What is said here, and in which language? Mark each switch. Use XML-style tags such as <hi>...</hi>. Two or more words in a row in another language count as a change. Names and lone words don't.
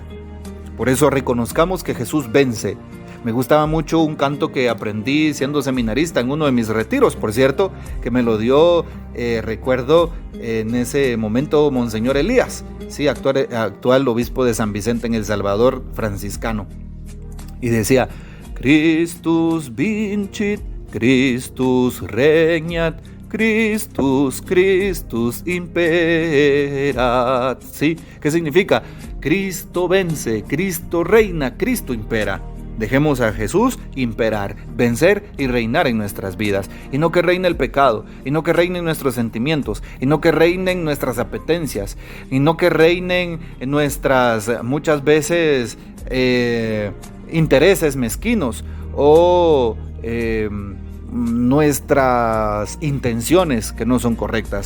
<es>Por eso reconozcamos que Jesús vence. Me gustaba mucho un canto que aprendí siendo seminarista en uno de mis retiros, por cierto, que me lo dio, recuerdo, en ese momento Monseñor Elías, sí, actual obispo de San Vicente en El Salvador, franciscano. Y decía:</es> <la>Christus vincit, Christus regnat, Christus imperat.</la> <es>¿Sí? ¿Qué significa? Cristo vence, Cristo reina, Cristo impera. Dejemos a Jesús imperar, vencer y reinar en nuestras vidas. Y no que reine el pecado, y no que reinen nuestros sentimientos, y no que reinen nuestras apetencias, y no que reinen nuestras, muchas veces, intereses mezquinos o nuestras intenciones que no son correctas.</es>